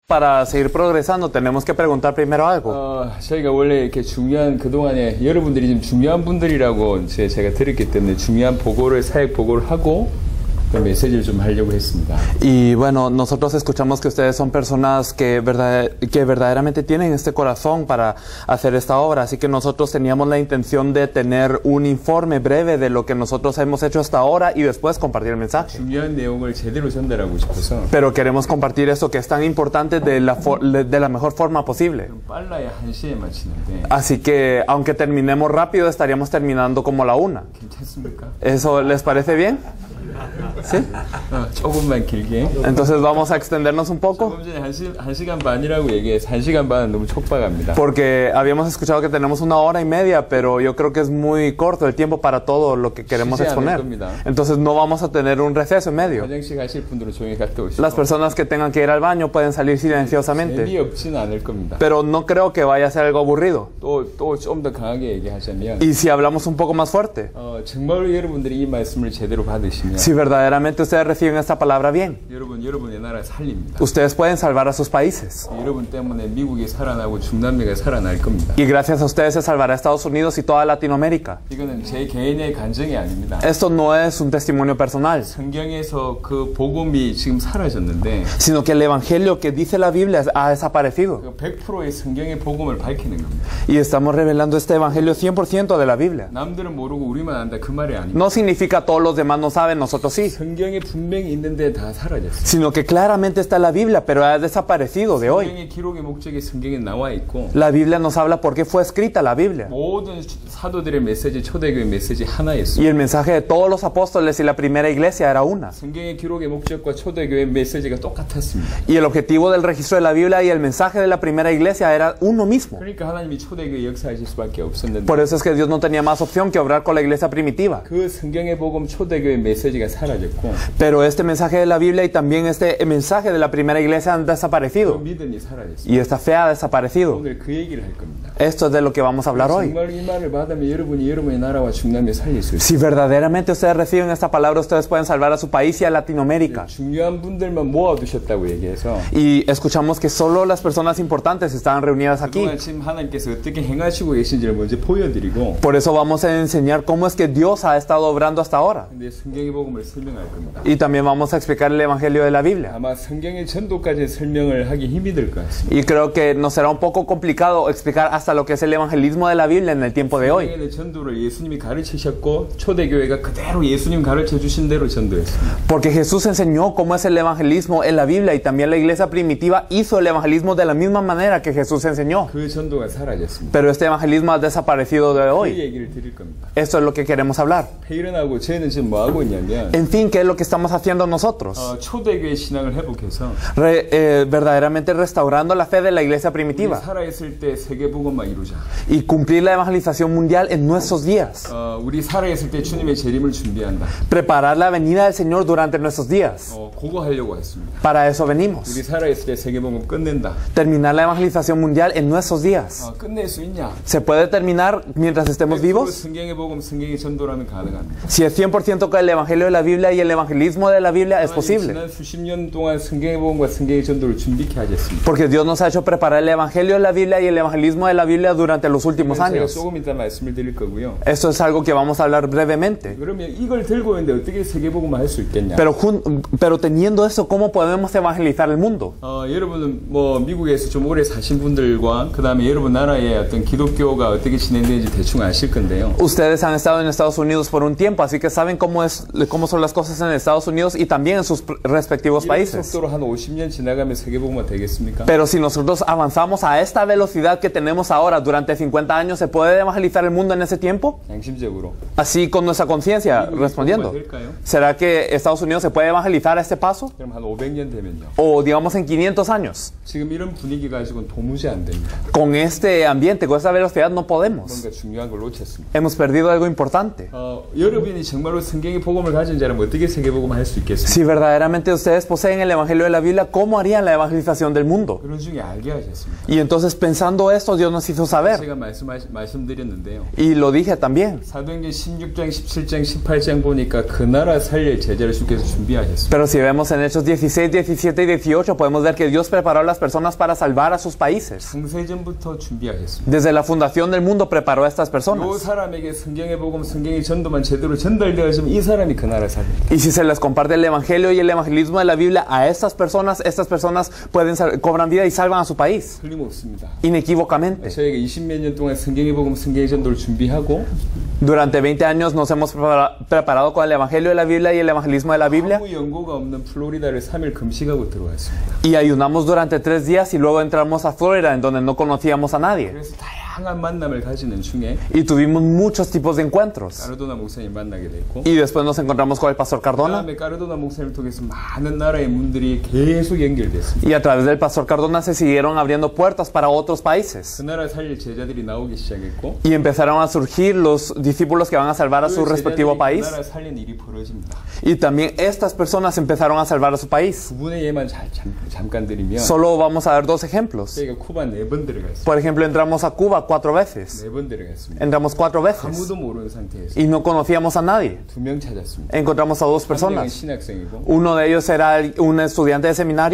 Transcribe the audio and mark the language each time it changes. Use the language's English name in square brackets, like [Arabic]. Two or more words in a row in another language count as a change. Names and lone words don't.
[Spanish] Para seguir progresando tenemos que preguntar primero algo. [Korean] 저희가 원래 이렇게 중요한 그동안에 여러분들이 좀 중요한 분들이라고 제가 들었기 때문에 중요한 보고를 사역 보고를 하고 그 메시지를 좀 하려고 했습니다. [Spanish] Y bueno, nosotros escuchamos que ustedes son personas que verdaderamente tienen este corazón para hacer esta obra, así que nosotros teníamos la intención de tener un informe breve de lo que nosotros hemos hecho hasta ahora y después compartir el mensaje. [Korean] 중요한 내용을 제대로 전달하고 싶어서. [Spanish] Pero queremos compartir esto que es tan importante de la mejor forma posible. [Korean] 빨라야 1시에 마치는데. [Spanish] Así que aunque terminemos rápido estaríamos terminando como la 1. [Korean] 괜찮습니까? [Spanish] ¿Eso les parece bien? ¿Sí? [Korean] 조금만 길게. [Spanish] Entonces vamos a extendernos un poco. 조금 전에 1시간 반이라고 얘기해서 1시간 반은 너무 촉박합니다. Porque habíamos escuchado que tenemos 1 hora y media, pero yo creo que es muy corto el tiempo para todo lo que queremos exponer. Entonces no vamos a tener un receso en medio. [Korean] 화장실 가실 분들은 조용히 갔다 오시고. [Spanish] Las personas que tengan que ir al baño pueden salir silenciosamente. [Korean] 재미없지는 않을 겁니다. [Spanish] Pero no creo que vaya a ser algo aburrido. [Korean] 또 좀 더 강하게 얘기하자면. [Spanish] Y si hablamos un poco más fuerte. [Korean] 정말로 여러분들이 이 말씀을 제대로 받으시면. [Spanish] Si verdaderamente ustedes reciben esta palabra bien, [Korean] 여러분의 나라 살립니다. [Spanish] ustedes pueden salvar a sus países. [Korean] 여러분 때문에 미국이 살아나고 중남미가 살아날 겁니다. [Spanish] Y gracias a ustedes se salvará Estados Unidos y toda Latinoamérica. [Korean] 이거는 제 개인의 간증이 아닙니다. [Spanish] Esto no es un testimonio personal, [Korean] 성경에서 그 복음이 지금 사라졌는데, [Spanish] sino que el evangelio que dice la Biblia ha desaparecido. [Korean] 100%의 성경의 복음을 밝히는 겁니다. [Spanish] Y estamos revelando este evangelio 100% de la Biblia. [Korean] 남들은 모르고 우리만 안다 그 말이 아닙니다. [Spanish] No significa todos los demás no saben, nosotros sí. [Korean] 성경에 분명히 있는데 다 사라졌어요. [Spanish] Sino que claramente está en la Biblia, pero ha desaparecido de hoy. [Korean] 성경의 기록의 목적이 성경에 나와 있고, [Spanish] La Biblia nos habla por qué fue escrita la Biblia. [Korean] 모든 사도들의 메시지, 초대교회 메시지 [Spanish] Y [Korean] 하나였어요. [Spanish] el mensaje de todos los apóstoles y la primera iglesia era una. [Korean] 성경의 기록의 목적과 초대교회 메시지가 똑같았습니다. [Spanish] Y el objetivo del registro de la Biblia y el mensaje de la primera iglesia era uno mismo. [Korean] 그러니까 하나님이 초대교회 역사하실 수밖에 없었는데, [Spanish] Por eso es que Dios no tenía más opción que obrar con la iglesia primitiva. [Korean] 그 성경의 복음 초대교회 메시지가 사라졌고, [Spanish] Pero este mensaje de la Biblia y también este mensaje de la primera iglesia han [Korean] 그 [Spanish] desaparecido. [Korean] 믿음이 사라졌어요. [Spanish] Y esta fe ha desaparecido. [Korean] 오늘 그 얘기를 할 겁니다. [Spanish] Esto es de lo que vamos a hablar hoy. [Korean] 정말 이 말을 받으면 여러분이 여러분의 나라와 중남미 살릴 수 있어요. [Spanish] Si verdaderamente ustedes reciben esta palabra, ustedes pueden salvar a su país y a Latinoamérica. [Korean] 중요한 분들만 모아두셨다고 얘기해서, [Spanish] Y escuchamos que solo las personas importantes estaban reunidas aquí. [Korean] 그동안 지금 하나님께서 어떻게 행하시고 계신지를 먼저 보여드리고, [Spanish] Por eso vamos a enseñar cómo es que Dios ha estado obrando hasta ahora. [Korean] 근데 성경의 복음을 설명할 겁니다. [Spanish] Y también vamos a explicar el Evangelio de la Biblia. [Korean] 아마 성경의 전도까지 설명을 하기 힘이 들 것 같습니다. [Spanish] Y creo que nos será un poco complicado explicar hasta lo que es el evangelismo de la Biblia en el tiempo de hoy. [Korean] 성경의 전도를 예수님이 가르치셨고, 초대교회가 그대로 예수님 가르쳐 주신 대로 전도했습니다. [Spanish] Porque Jesús enseñó cómo es el evangelismo en la Biblia y también la iglesia primitiva hizo el evangelismo de la misma manera que Jesús enseñó. [Korean] 그 전도가 사라졌습니다. [Spanish] Pero este evangelismo ha desaparecido de [Korean] 그 [Spanish] hoy. [Korean] 얘기를 드릴 겁니다. [Spanish] Esto es lo que queremos hablar. [Korean] 페이런하고 저희는 지금 뭐 하고 있냐면, [Spanish] En fin, ¿qué es lo que estamos haciendo nosotros? [Korean] 초대교회 신앙을 회복해서 [Spanish] Verdaderamente restaurando la fe de la iglesia [Korean] 우리 [Spanish] primitiva [Korean] 살아있을 때 세계복음만 이루자. [Spanish] y cumplir la evangelización mundial en nuestros días. [Korean] 우리 살아있을 때 주님의 재림을 준비한다. [Spanish] Preparar la venida del Señor durante nuestros días. [Korean] 그거 하려고 했습니다. [Spanish] Para eso venimos. [Korean] 우리 살아있을 때 세계복음 끝낸다. [Spanish] Terminar la evangelización mundial en nuestros días. [Korean] 끝낼 수 있냐? [Spanish] ¿Se puede terminar mientras estemos vivos? [Korean] 성경의 복음, 성경의 전도라면 가능합니다. [Spanish] Si es 100% con el evangelio de la Biblia y el evangelismo de la Biblia es posible. [Korean] 지난 수십 년 동안 성경의 복음과 성경의 전도를 준비케 하셨습니다. [Spanish] Porque Dios nos ha hecho preparar el evangelio de la Biblia y el evangelismo de la Biblia durante los últimos [Korean] 제가 [Spanish] años. [Korean] 조금 이따 말씀을 드릴 거고요. [Spanish] Esto es algo que vamos a hablar brevemente. [Korean] 그러면 이걸 들고 있는데 어떻게 세계복음을 할 수 있겠냐? [Spanish] Pero teniendo eso, ¿cómo podemos evangelizar el mundo? [Korean] 여러분은 뭐 미국에서 좀 오래 사신 분들과 그 다음에 여러분 나라의 어떤 기독교가 어떻게 진행되는지 대충 아실 건데요. [Spanish] Ustedes han estado en Estados Unidos por un tiempo, así que saben cómo son las cosas en Estados Unidos y también en sus respectivos [Korean] 이런 [Spanish] países. [Korean] 속도로 한 50년 지나가면 세계복음화 되겠습니까? [Spanish] Pero si nosotros avanzamos a esta velocidad que tenemos ahora durante 50 años, ¿se puede evangelizar el mundo en ese tiempo? [Korean] 양심적으로. [Spanish] Así con nuestra conciencia, respondiendo. ¿Será que Estados Unidos se puede evangelizar a este paso? [Korean] 그럼 한 500년 되면요. [Spanish] O digamos en 500 años. [Korean] 지금 이런 분위기 가지고는 도무지 안 됩니다. [Spanish] Con este ambiente, con esta velocidad no podemos. [Korean] 뭔가 중요한 걸 놓쳤습니다. [Spanish] Hemos perdido algo importante. [Korean] 여러분이 정말로 성경의 복음을 가진 자라면 어떻게 세계복음을 할 수 있겠습니까? [Spanish] Si verdaderamente ustedes poseen el Evangelio de la Biblia, ¿cómo harían la evangelización del mundo? [Korean] 그런 중에 알게 하셨습니다. [Spanish] Y entonces pensando esto, Dios nos hizo saber. [Korean] 제가 말씀드렸는데요. [Spanish] Y lo dije también. [Korean] 사도행전 16장, 17장, 18장 보니까 그 나라 살릴 제자를 주께서 준비하셨습니다. [Spanish] Pero si vemos en Hechos 16, 17 y 18, podemos ver que Dios preparó a las personas para salvar a sus países. [Korean] 창세전부터 준비하셨습니다. [Spanish] Desde la fundación del mundo preparó a estas [Korean] 이 [Spanish] personas. [Korean] 사람에게 성경의 복음, 성경의 전도만 제대로 전달되어지면 이 사람이 그 나라 살립니다. [Spanish] Y si se les comparte el Evangelio y el evangelismo de la Biblia a estas personas cobran vida y salvan a su país. [Korean] 틀림없습니다. [Spanish] Inequívocamente. [Korean] 저희가 20몇 년 동안 성경의 복음, 성경의 전도를 준비하고 [Spanish] Durante 20 años nos hemos preparado con el Evangelio de la Biblia y el evangelismo de la Biblia. [Korean] 아무 연고가 없는 플로리다를 3일 금식하고 들어왔습니다. [Spanish] Y ayunamos durante 3 días y luego entramos a Florida, en donde no conocíamos a nadie. [Korean] 그래서 다양한 만남을 가지는 중에 [Spanish] Y tuvimos muchos tipos de encuentros. [Korean] 까르도나 목사님 만나게 됐고 [Spanish] Y después nos encontramos con el pastor Cardona. [Korean] 그다음에 까르도나 목사님을 통해서 많은 나라의 문들이 계속 연결됐습니다. [Spanish] Y a través del pastor Cardona se siguieron abriendo puertas para otros países. [Korean] 그 나라 살릴 제자들이 나오기 시작했고 [Spanish] Y empezaron a surgir los discípulos que van a salvar a su respectivo país. [Korean] 그 나라 살린 일이 벌어집니다. [Spanish] Y también estas personas empezaron a salvar a su país. [Korean] 두 분의 예만 잠깐 드리면 [Spanish] Solo vamos a dar 2 ejemplos. [Korean] 저희가 쿠바 4번 들어갔습니다. [Spanish] Por ejemplo, entramos a Cuba 4 veces. [Korean] 4번 들어갔습니다. [Spanish] Entramos 4 veces. [Korean] 아무도 모르는 상태에서 [Spanish] Y no conocíamos a nadie. [Korean] 2명 찾았습니다. [Spanish] Encontramos a 2 [Korean] 한 명은 [Spanish] personas. [Korean] 신학생이고 [Spanish] Uno de ellos era un estudiante de seminario